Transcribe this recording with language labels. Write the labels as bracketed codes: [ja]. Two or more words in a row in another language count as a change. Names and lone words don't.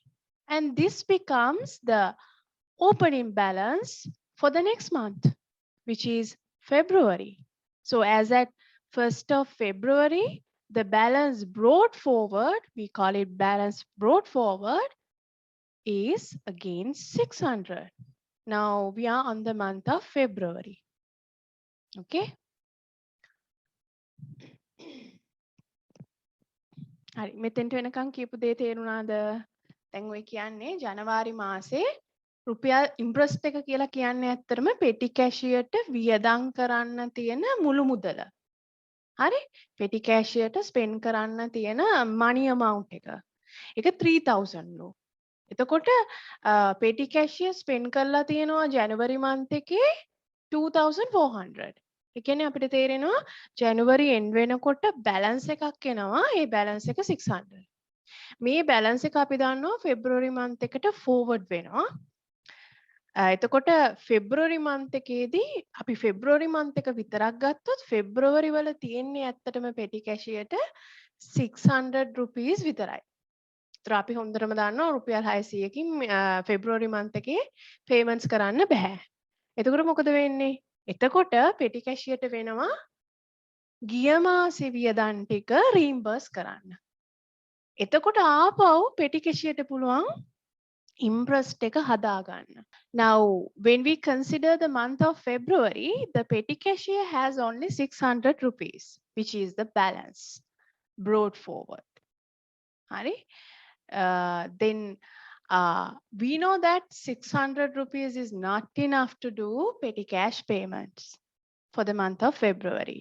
[en] And this becomes the opening balance for the next month, which is February. So as at 1st of February, the balance brought forward, we call it balance brought forward, is again 600. Now we are on the month of February. [si] Okay. හරි මෙතෙන්ට වෙනකන් කියපු දේ තේරුණාද? දැන් ඔය කියන්නේ ජනවාරි මාසේ රුපියල් ඉන්ට්‍රස්ට් එක කියලා කියන්නේ ඇත්තටම [en] petty cashierට [si] වියදම් කරන්න තියෙන මුළු මුදල. හරි? [en] petty cashierට spend [si] කරන්න තියෙන [en] money amount [si] එක. ඒක 3,000 ලු. එතකොට [en] petty cashier spend [si] කරලා තියෙනවා [en] January month [si] එකේ 2,400. ඒ කියන්නේ අපිට තේරෙනවා ජනවරි end වෙනකොට බැලන්ස් එකක් එනවා. ඒ බැලන්ස් එක 600. මේ බැලන්ස් එක අපි දන්නවා [en] February month [si] එකට forward වෙනවා. එතකොට [en] February month [si] එකේදී අපි [en] February month [si] එක විතරක් ගත්තොත් February වල තියෙන්නේ ඇත්තටම [en] petty cashier [si] ට 600 rupees විතරයි. ඒතර අපි හොඳටම දන්නවා රුපියල් 600කින් [en] February month [si] එකේ payments කරන්න බෑ. එතකොට මොකද වෙන්නේ? එතකොට [en] petty cashier [si] ට වෙනවා ගිය මාසේ වියදම් ටික reimburse කරන්න. එතකොට ආපහු [en] petty cashier [si] ට පුළුවන් interest එක හදා ගන්න. [en] Now, when we consider the month of February, the petty cashier has only 600 rupees, which is the balance brought forward. [si] Hari? [en] Then we know that 600 rupees is not enough to do petty cash payments for the month of February.